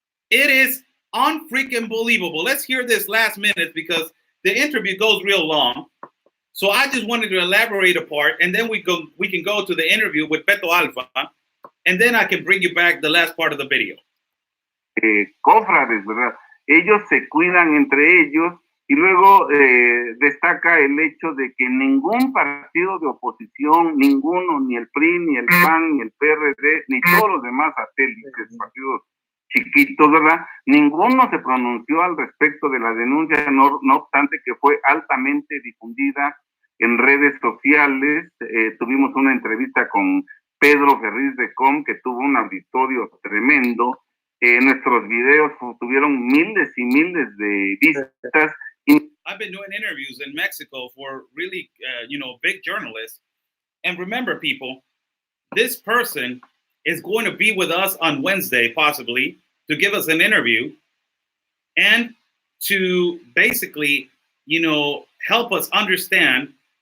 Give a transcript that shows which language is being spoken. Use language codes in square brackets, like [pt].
[en] It is unfreaking believable. Let's hear this last minute because the interview goes real long. So I just wanted to elaborate a part, and then we can go to the interview with Beto Alfa, and then I can bring you back the last part of the video. [es] Cofrades, ¿verdad? Ellos se cuidan entre ellos y luego destaca el hecho de que ningún partido de oposición, ninguno, ni el PRI, ni el PAN, ni el PRD, ni todos los demás satélites, partidos chiquitos, ¿verdad? Ninguno se pronunció al respecto de la denuncia, no obstante que fue altamente difundida en redes sociales. Tuvimos una entrevista con Pedro Ferriz de Com, que tuvo un auditorio tremendo. Nuestros videos tuvieron miles y miles de vistas. [en] I've been doing interviews in Mexico for really, big journalists. And remember, people, this person is going to be with us on Wednesday, possibly, to give us an interview and to basically, help us understand.